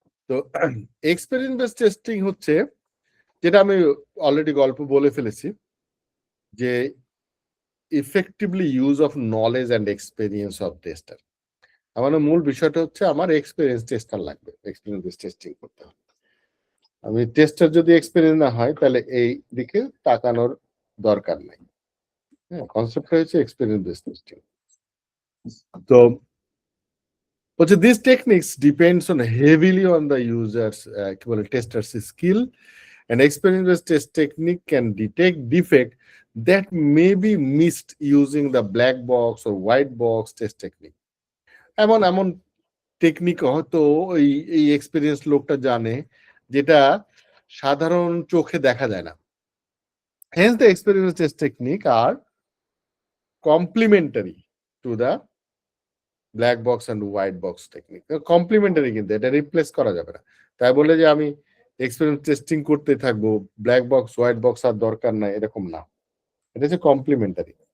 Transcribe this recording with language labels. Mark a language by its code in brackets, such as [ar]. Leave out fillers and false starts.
[bn] তো experience base testing হচ্ছে, যেটা আমি অলরেডি গল্প বলে ফেলেছি, যে [en] Effectively use of knowledge and experience of tester. [bn] আমার মূল বিষয়টা হচ্ছে আমার এক্সপেরিয়েন্স টেস্টার লাগবে, এক্সপেরিয়েন্স বেস টেস্টিং করতে হবে। আমি টেস্টার যদি এক্সপেরিয়েন্স না হয় তাহলে এই দিকে তাকানোর দরকার নাই। হ্যাঁ, কনসেপ্টটা হচ্ছে এক্সপেরিয়েন্স বেস টেস্টিং। [en] তো হচ্ছে this techniques depends on heavily on the users, [bn] কি বলে, [en] Testers skill, and experience based test technique can detect defect that may be missed using the black box or white box test technique. [bn] এমন এমন technique হয়তো এই experience লোকটা জানে, যেটা সাধারণ চোখে দেখা যায় না। [en] Hence the experience test technique are complementary to the black box and white box technique. [bn] Complimentary, কিন্তু এটা রিপ্লেস করা যাবে না। তাই বলে যে আমি এক্সপেরিমেন্ট টেস্টিং করতে থাকবো, ব্ল্যাক বক্স হোয়াইট বক্স আর দরকার নাই, এরকম না। এটা হচ্ছে কমপ্লিমেন্টারি।